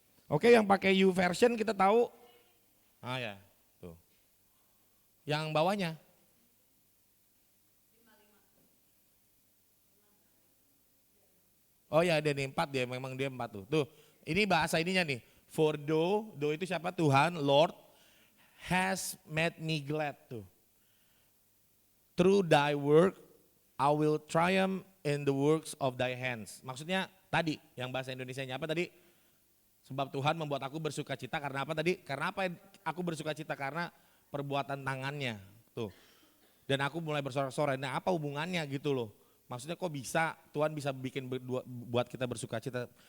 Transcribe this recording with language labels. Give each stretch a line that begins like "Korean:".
Indonesian: Oke, yang pakai YouVersion kita tahu. Ah ya, tuh. Yang bawahnya. Oh ya, ada nih 4 dia, memang dia 4 tuh. Tuh, ini bahasa ininya nih. For do itu siapa?
English: Tuhan, Lord has made me glad tuh. Through thy work I will triumph in the works of thy hands.
Indonesian: Maksudnya tadi yang bahasa Indonesianya apa tadi? Sebab Tuhan membuat aku bersuka cita karena apa tadi? Karena apa aku bersuka cita? Karena perbuatan tangannya. Tuh. Dan aku mulai bersorak-sorai. Nah apa hubungannya gitu loh. Maksudnya kok bisa Tuhan bisa bikin buat kita bersuka cita.